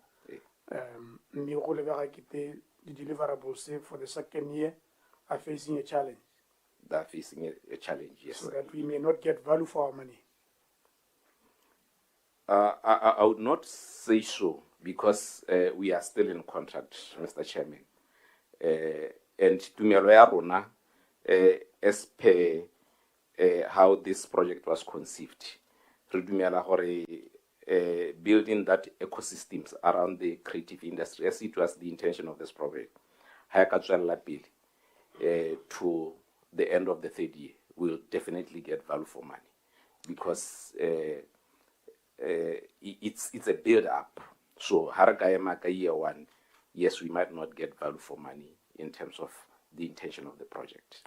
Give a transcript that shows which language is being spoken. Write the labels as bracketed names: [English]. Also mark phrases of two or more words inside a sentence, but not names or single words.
[English] The deliverables for the second year are facing a challenge. They are facing a challenge, yes. So that we may not get value for our money. I would not say so, because we are still in contract, Mr. Chairman. [Tswana] And tumelo ya rona, [English] as per how this project was conceived, [Tswana] re dumela gore [English] building that ecosystems around the creative industry, as it was the intention of this project, [Tswana] ha ka tswella pele [English] to the end of the third year, we'll definitely get value for money, because it's a build up. So Haragayamaka year one, yes, we might not get value for money in terms of the intention of the project.